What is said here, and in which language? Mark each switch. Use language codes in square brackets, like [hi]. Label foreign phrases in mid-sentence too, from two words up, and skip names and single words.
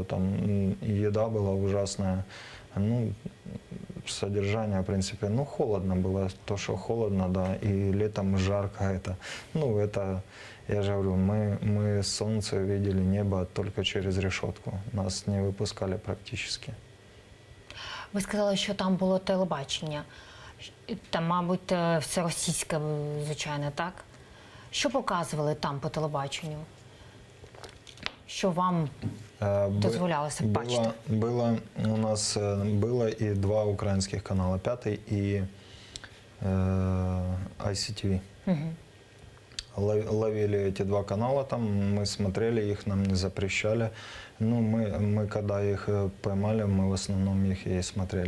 [ru] Там еда была ужасная, содержание, в принципе, холодно было, то, что холодно, да, и летом жарко это. Это, я же говорю, мы солнце видели, небо только через решетку. Нас не выпускали практически. [uk] Ви сказали, що там було телебачення. Там, мабуть, все російське, звичайно, так? Що показували там по телебаченню? Що вам дозволялося бачити? [ru] У нас было и 2 украинских канала, 5 и ICTV. Ловили эти 2 канала там, мы смотрели их, нам не запрещали. Мы когда их поймали, мы в основном их и смотрели.